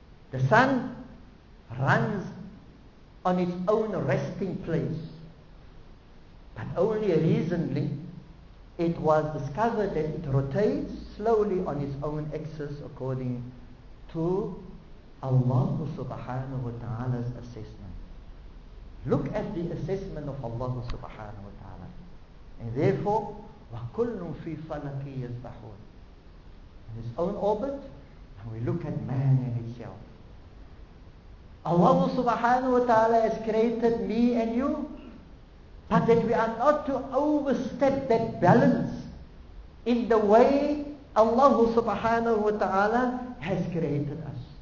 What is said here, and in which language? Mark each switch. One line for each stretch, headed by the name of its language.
English: The sun runs on its own resting place. But only recently it was discovered that it rotates slowly on its own axis according to Allah subhanahu wa ta'ala's assessment. Look at the assessment of Allah subhanahu wa ta'ala. And therefore,
Arabic: وَكُلٌّ فِي فَلَكِ يَسْبَحُونَ.
English: In its own orbit, and we look at man in itself. Allah subhanahu wa ta'ala has created me and you, but that we are not to overstep that balance in the way Allah subhanahu wa ta'ala has created us.